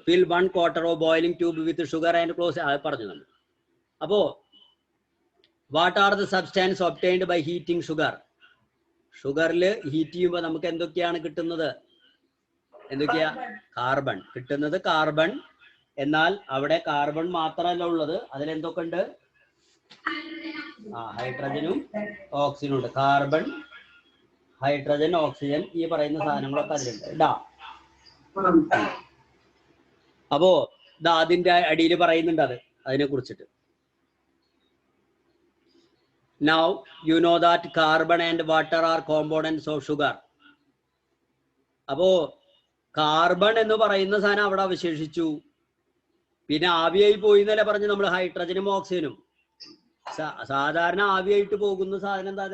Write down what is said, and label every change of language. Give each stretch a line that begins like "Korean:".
English: Fill 1 quarter of boiling tube with sugar and close.
Malayalam: പറഞ്ഞു നമ്മൾ. അപ്പോ
English: what are the substance obtained by heating sugar?
Malayalam: ഷുഗറിൽ heat ചെയ്യുമ്പോൾ നമുക്ക് എന്തൊക്കെയാണ് കിട്ടുന്നത്? എന്തൊക്കെയാ? കാർബൺ കിട്ടുന്നത്. കാർബൺ. എന്നാൽ അവിടെ കാർബൺ മാത്രമല്ല ഉള്ളത്, അതിലെന്തൊക്കെ ഉണ്ട്? ഹൈഡ്രജനും ഓക്സിജനും ഉണ്ട്. കാർബൺ, ഹൈഡ്രജൻ, ഓക്സിജൻ, ഈ പറയുന്ന സാധനങ്ങളൊക്കെ അതിലുണ്ട് കേട്ടാ. അപ്പോ അതിന്റെ അടിയിൽ പറയുന്നുണ്ട് അതിനെ കുറിച്ചിട്ട്.
English: Now you know that carbon and water are components of sugar.
Malayalam: അപ്പോ കാർബൺ എന്ന് പറയുന്ന സാധനം അവിടെ അവശേഷിച്ചു. പിന്നെ ആവിയായി പോയി എന്നല്ലേ പറഞ്ഞു നമ്മൾ. ഹൈഡ്രജനും ഓക്സിജനും സാധാരണ ആവിയായിട്ട് പോകുന്ന സാധനം എന്താ?